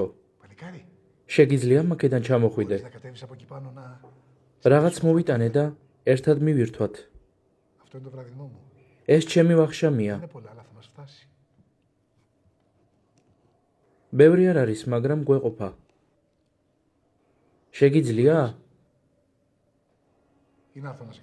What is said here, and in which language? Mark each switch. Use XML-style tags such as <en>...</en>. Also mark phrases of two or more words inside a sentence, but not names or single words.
<ka>Παλικάρι. შეგიძლია მაქედან ჩამოხვიდე.</ka> <el>Να κατέβεις από εκεί πάνω να.</el> <ka>რაღაც მოვიტანე და ერთად მივირთვათ.</ka> <el>Αυτό είναι το βραδινό μου.</el> <ka>ეს ჩემი ვახშამია.</ka> <el>Είναι πολλά, αλλά θα μας φτάσει.</el> <ka>ბევრი არ არის, მაგრამ გვეყოფა. შეგიძლია?</ka> <el>Ή να έρθω να σε</el>